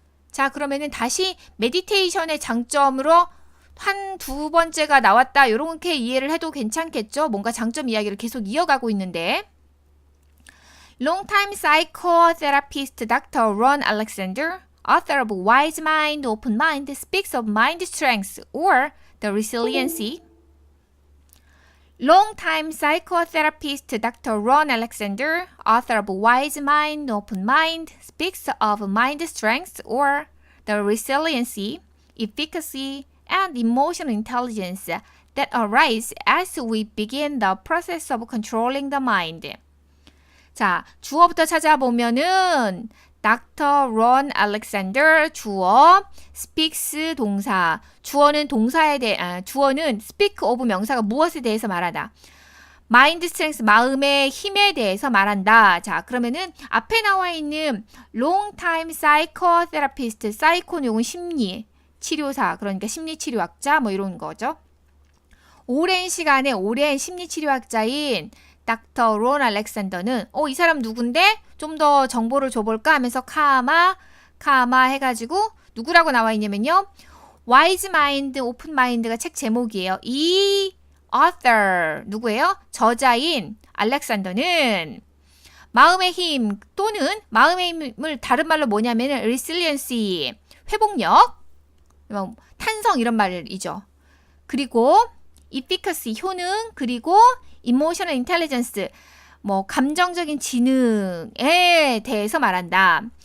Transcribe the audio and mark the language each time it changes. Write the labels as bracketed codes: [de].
[ko] 자, 그러면은 다시 meditation의 장점으로 한 두 번째가 나왔다. 이렇게 이해를 해도 괜찮겠죠? 뭔가 장점 이야기를 계속 이어가고 있는데 [en] Longtime psychotherapist Dr. Ron Alexander, author of Wise Mind, Open Mind, speaks of mind strength or the resiliency. Longtime psychotherapist Dr. Ron Alexander, author of Wise Mind, Open Mind, speaks of mind strength or the resiliency, efficacy, and emotional intelligence that arise as we begin the process of controlling the mind. [ko] 자, 주어부터 찾아보면은 [en] Dr. [ko] Ron Alexander 주어, speaks 동사. 주어는 주어는 speak of 명사가 무엇에 대해서 말하다. mind strength 마음의 힘에 대해서 말한다. 자, 그러면은 앞에 나와 있는 [en] long time psychotherapist, [ko] psycho는 요건 심리 치료사, 그러니까 심리 치료학자 뭐 이런 거죠. 오랜 시간에 오랜 심리 치료학자인 닥터 론 알렉산더는 이 사람 누군데? 좀 더 정보를 줘볼까 하면서 카마 해가지고 누구라고 나와 있냐면요. Wise Mind, Open Mind가 책 제목이에요. 이 author 누구예요? 저자인 알렉산더는 마음의 힘 또는 마음의 힘을 다른 말로 뭐냐면 resiliency, 회복력, 탄성 이런 말이죠. 그리고 efficacy, 효능, 그리고 emotional intelligence, 감정적인 지능에 대해서 말한다.